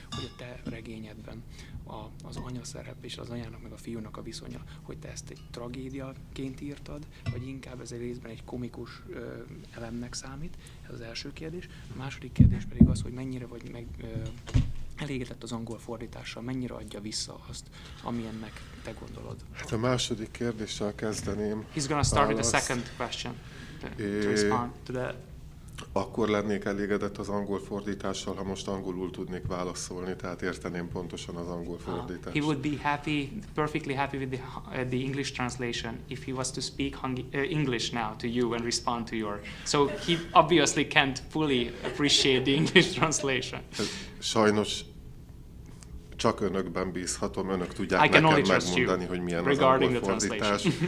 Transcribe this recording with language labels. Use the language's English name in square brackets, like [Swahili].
[Hungarian] Hogy a te regényedben az anya szerep és az anyának meg a fiúnak a viszonya, hogy te ezt egy tragédiaként írtad, vagy inkább ez egy részben egy komikus elemnek számít? Ez az első kérdés. A második kérdés pedig az, hogy mennyire vagy elégedett az angol fordítással, mennyire adja vissza azt, amilyennek te gondolod? Hát a második kérdéssel kezdeném. [English] He's going to start with the second question to respond to that. [Hungarian] Akkor lennék elégedett az angol fordítással, ha most angolul tudnék válaszolni, tehát érteném pontosan az angol fordítást. [English] He would be perfectly happy with the English translation if he was to speak English now to you and respond to your. So he obviously can't fully appreciate the English translation. [Hungarian] Sajnos csak önökben bízhatom, önök tudják nekem megmondani, hogy milyen az angol fordítás.